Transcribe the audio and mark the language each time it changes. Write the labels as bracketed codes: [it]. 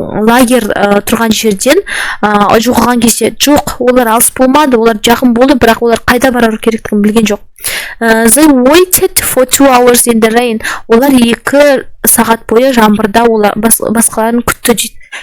[kk] Лагер тұрған жерден жоғалған кезде. Жоқ, олар алыс болмады. Олар жақын болды, бірақ олар қайда барар керектігін білген жоқ. [en] They waited for 2 hours in the rain. [kk] Олар 2 сағат бойы жаңбырда басқаларын күтті дейді.